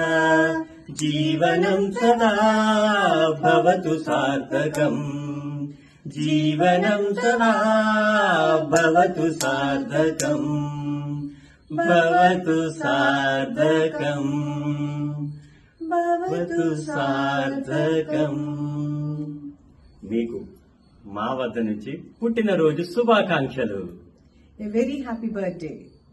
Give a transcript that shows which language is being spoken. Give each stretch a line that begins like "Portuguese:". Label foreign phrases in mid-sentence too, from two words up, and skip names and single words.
Sanskrit: जीवनं सदा भवतु सार्थकम् जीवनं सदा भवतु सार्थकम् भवतु सार्थकम् भवतु सार्थकम्
Telugu: మీకు మా వద్ద నుంచి పుట్టినరోజు శుభాకాంక్షలు.
English: A very happy birthday.